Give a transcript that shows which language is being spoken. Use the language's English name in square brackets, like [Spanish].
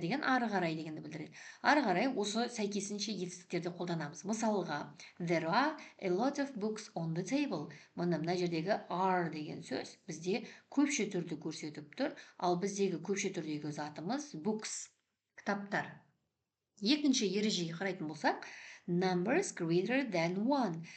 [Kazakh] деген ары қарай дегенді білдіреді. Ары қарай осы сәйкесінше етістіктерді қолданамыз. Мысалға, [English] there are a lot of books on the table. [Kazakh] Мына жердегі are деген сөз бізде көпше түрді көрсетіп тұр, ал біздегі көпше түрдегі затымыз books, кітаптар. Екінші ережеге қарайтын болсақ, [English] numbers greater than 1.